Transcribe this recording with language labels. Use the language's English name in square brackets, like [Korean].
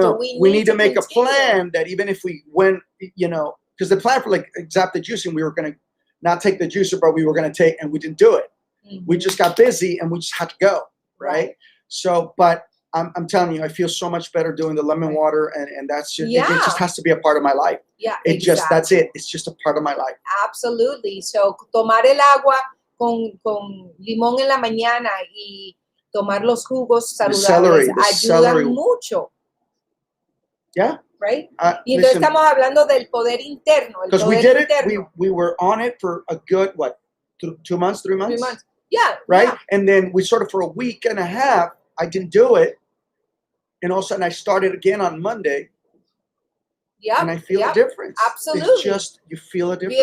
[English] No, we need to make a plan that even if we went, because the plan for like Zap the Juicing, we were going to not take the juicer, but we were going to take, and we didn't do it. Mm-hmm. We just got busy and we just had to go. Right. So, but I'm telling you, I feel so much better doing the lemon water, and that's just, it just has to be a part of my life. Yeah, that's it. It's just a part of my life. Absolutely. [Spanish] So, tomar el agua con limón en la mañana y tomar los jugos saludables ayudan mucho. [English] Yeah. Right? [Spanish] Y entonces estamos hablando del poder interno. [English] Because we did it, we were on it for a good, 2 months, 3 months? 3 months. Yeah. Right? Yeah. And then we sort of, for a week and a half, I didn't do it. And all of a sudden I started again on Monday. Yeah. And I feel a difference. Absolutely. It's just, you feel a difference.